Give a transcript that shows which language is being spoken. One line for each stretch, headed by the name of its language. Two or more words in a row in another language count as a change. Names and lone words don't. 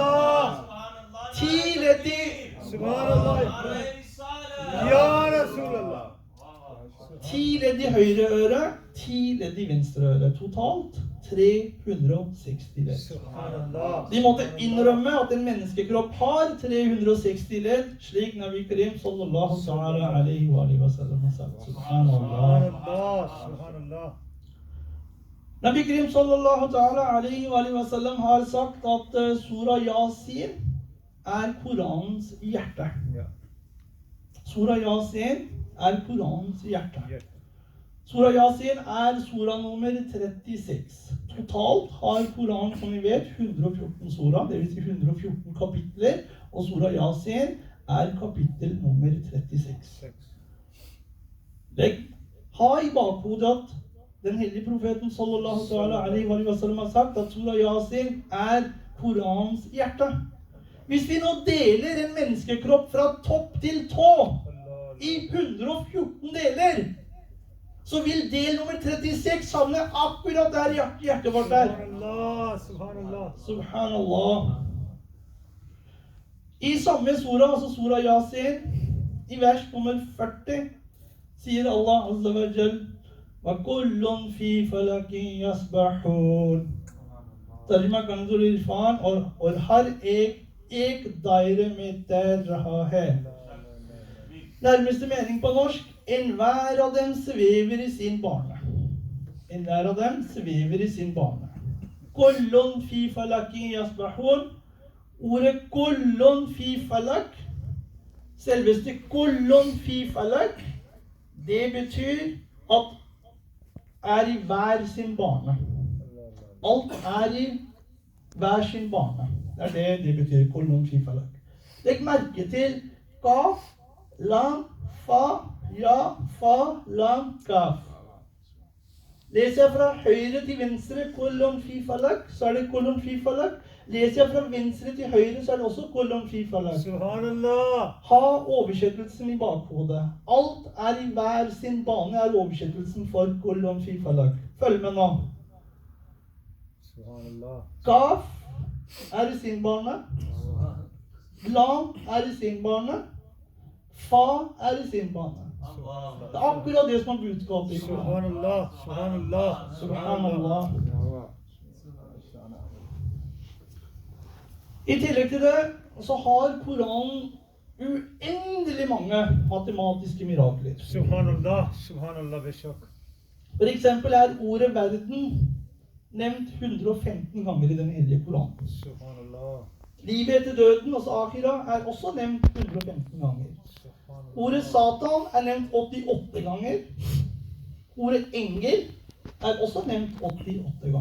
Norwegian: 10 ledd i Ja, Rasulallah. 10 ledd i høyre øre, 10 ledd i venstre øre. Totalt 360 ledd. De måtte innrømme at en menneskekropp har 360 ledd, slik Nabi Karim
Arabic: صلى الله عليه وسلم
Norwegian: har sagt. Subhanallah. Nabi Karim
Arabic: صلى الله عليه وسلم
Norwegian: har sagt at Surah Yasin Koranens hjerte. Surah Yasin Koranens hjerte. Surah Yasin surah nummer 36. Totalt har Koranen, som vi vet, 114 surah, det vil si 114 kapitler, og Surah Yasin kapittel nummer 36. Ha i bakhodet at den hellige profeten
Arabic: صلى الله عليه وسلم
Norwegian: har sagt at Surah Yasin Koranens hjerte. Hvis vi nå deler en menneskekropp fra topp til tå i 114 deler, så vil del nummer 36 havne akkurat der hjertet vårt er. Subhanallah. I samme surah, altså Surah Yasin, i vers nummer 40, sier
Arabic: الله عز وجل وَكُلٌّ فِي فَلَكٍ يَسْبَحُونَ.
Urdu: ترجمہ کنز العرفان اور ہر ایک دائرے میں تیر رہا ہے.
Norwegian: Nærmeste mening på norsk: enhver av dem svever i sin bane. Enhver av dem svever i sin bane.
Arabic: كل في فلك يسبحون.
Norwegian: Ordet
Arabic: كل في فلك,
Norwegian: selveste
Arabic: كل في فلك,
Norwegian: det betyr at i hver sin bane. Alt i hver sin bane. Det det betyr
Arabic: كل في فلك.
Norwegian: Legg merke til Qaf lam, fa, ja, fa, lam, kaf. Leser jeg fra høyre til venstre,
Arabic: كل في فلك,
Norwegian: så er det
Arabic: كل في فلك.
Norwegian: Leser jeg fra venstre til høyre, så er det også
Arabic: كل في فلك.
Norwegian: Subhanallah. Ha oversettelsen i bakhodet. Alt er i hver sin bane er oversettelsen for
Arabic: كل في فلك.
Norwegian: Følg med nå. Subhanallah. Kaf er i sin bane. Lam er i sin bane. Fa er i sin bane. Det er akkurat det som er budskapet i Koranen. Subhanallah. Subhanallah. Subhanallah. I tillegg til det så har Koranen uendelig mange matematiske mirakler. Subhanallah. Subhanallah. Bishak. For eksempel er ordet verden nevnt 115 ganger i den hellige Koranen. Subhanallah. Livet etter døden, altså akhira, er også nevnt 115 ganger. Ordet Satan er nevnt 88 ganger. Ordet engel er også nevnt 88 ganger.